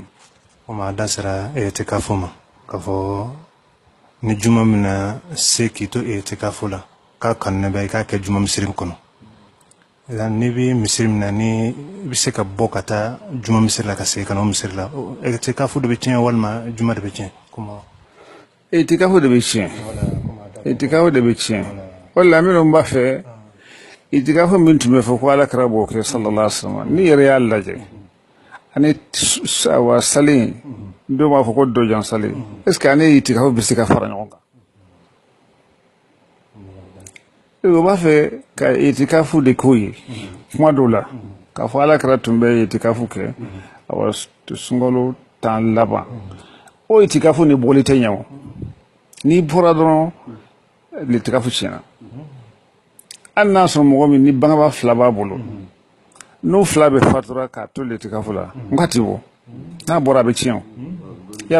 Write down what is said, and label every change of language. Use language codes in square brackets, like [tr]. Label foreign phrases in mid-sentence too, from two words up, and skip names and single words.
[bm] o ma da sera itikafu ma k'a fɔ ni juma min na se k'i to itikafu la k'a kanu ne bɛ i k'a kɛ juma misiri kɔnɔ ni bɛ misiri min na ni i bɛ se ka bɔ ka taa juma misiri la ka segin ka na o misiri la itikafu de bɛ tiɲɛ walima juma de bɛ tiɲɛ itikafu de bɛ tiɲɛ itikafu de bɛ tiɲɛ o la minnu b'a fɛ itikafu min tun bɛ fɔ ko ala kira b'o kɛ [ar] صلى الله عليه وسلم [bm] ni yɛrɛ y'a lajɛ ani wa sali dɔw b'a fɔ ko dɔjan sali [fr] est ce que [bm] ani itikafu bɛ se ka fara ɲɔgɔn kan o b'a fɛ ka itikafu de k'o ye kuma dɔw la k'a fɔ ala kira tun bɛ itikafu kɛ awa sunkalo 10 laban o itikafu ni bɔli tɛ ɲɛ o n'i bɔra dɔrɔn itikafu tiɲɛna hali n'a sɔrɔ mɔgɔ min ni bangebaa fila b'a bolo n'o fila bɛ fatura k'a to itikafu la n ka ti bɔ n'a bɔra a bɛ tiɲɛ o y'a